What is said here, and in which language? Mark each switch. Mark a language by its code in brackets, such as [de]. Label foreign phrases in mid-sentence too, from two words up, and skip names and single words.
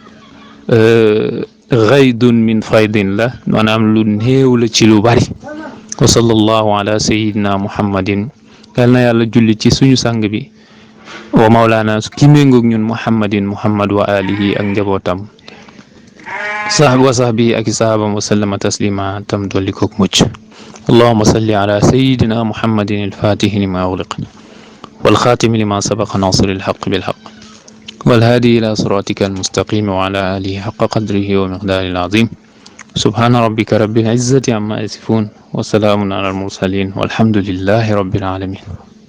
[ar] غيض من فيض [wo] la maanaam lu néew la ci lu bari [ar] وصلى الله على سيدنا محمد [wo] yal na yàlla julli ci suñu sang bi [ar] ومولانا [wo] ki méngoog ñun [ar] محمد وآله [wo] ak njabootam [ar] وصحبه [wo] ak sahabam [ar] وسلم تسليما [wo] tam dolli koog mucc [ar] اللهم صل على سيدنا محمد الفاتح لما أغلق والخاتم لما سبق ناصر الحق بالحق والهادي إلى صراطك المستقيم وعلى آله حق قدره ومقداره العظيم سبحان ربك رب العزة عما يصفون وسلام على المرسلين والحمد لله رب العالمين